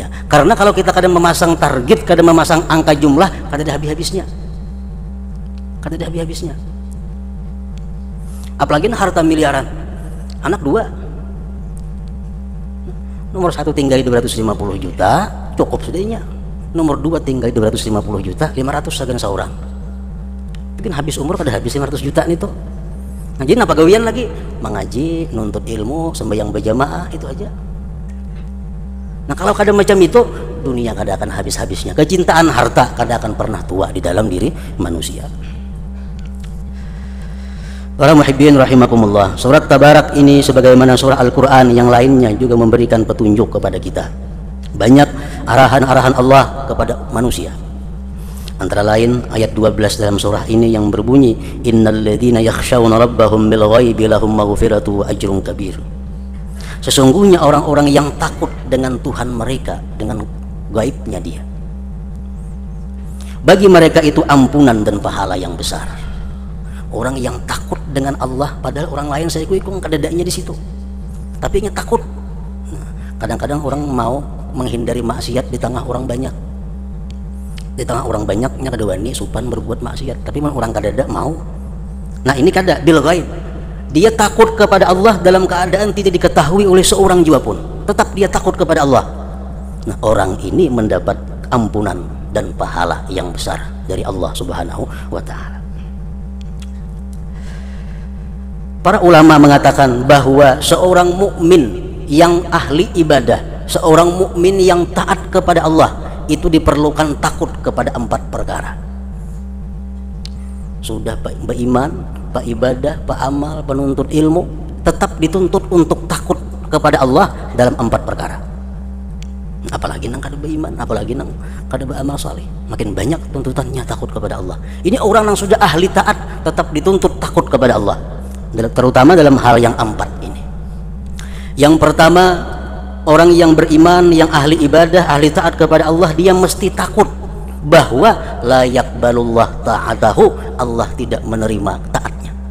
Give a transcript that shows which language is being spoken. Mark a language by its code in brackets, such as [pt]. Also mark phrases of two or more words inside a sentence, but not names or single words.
[id] Karena kalau kita kadang memasang target, kadang memasang angka jumlah, kadang ada habis-habisnya. Kadang ada habis-habisnya. Apalagi harta miliaran. Anak 2. Nomor 1 tinggal 250 juta, cukup sudahnya. Nomor 2 tinggal 250 juta, 500 sagan seorang. Mungkin habis umur kada habis 500 juta nih tuh. Nah, jadi apa gawian lagi? Mengaji, nuntut ilmu, sembahyang berjamaah, itu aja. Nah, kalau kada macam itu, dunia kada akan habis-habisnya. Kecintaan harta kada akan pernah tua di dalam diri manusia. Para [ar] محبين رحمكم الله, [id] surat Tabarak ini sebagaimana surah Al-Quran yang lainnya juga memberikan petunjuk kepada kita. Banyak arahan-arahan Allah kepada manusia. Antara lain ayat 12 dalam surah ini yang berbunyi, [ar] إن الذين يخشون ربهم بالغيب لهم مغفرة وأجر كبير. [id] Sesungguhnya orang-orang yang takut dengan Tuhan mereka, dengan gaibnya Dia, bagi mereka itu ampunan dan pahala yang besar. Orang yang takut dengan Allah, padahal orang lain saya ikut kadadanya di situ, tapi ingat takut. Nah, Kadang-kadang orang mau menghindari maksiat di tengah orang banyak. Di tengah orang banyaknya [bjn] kada wani supan [id] berbuat maksiat, tapi orang kadada mau. Nah ini kada [ar] بالغيب. [id] Dia takut kepada Allah dalam keadaan tidak diketahui oleh seorang jua pun. Tetap dia takut kepada Allah. Nah orang ini mendapat ampunan dan pahala yang besar dari Allah [ar] سبحانه وتعالى. [id] Para ulama mengatakan bahwa seorang mukmin yang ahli ibadah, seorang mukmin yang taat kepada Allah itu diperlukan takut kepada 4 perkara. Sudah beriman, pak ibadah, pak amal, penuntut ilmu, tetap dituntut untuk takut kepada Allah dalam 4 perkara. Apalagi nang kada beriman, apalagi nang kada beramal saleh, makin banyak tuntutannya takut kepada Allah. Ini orang yang sudah ahli taat tetap dituntut takut kepada Allah, terutama dalam hal yang 4 ini. Yang pertama, orang yang beriman, yang ahli ibadah, ahli taat kepada Allah, dia mesti takut bahwa [ar] لا يقبل الله طاعته, [id] Allah tidak menerima taatnya.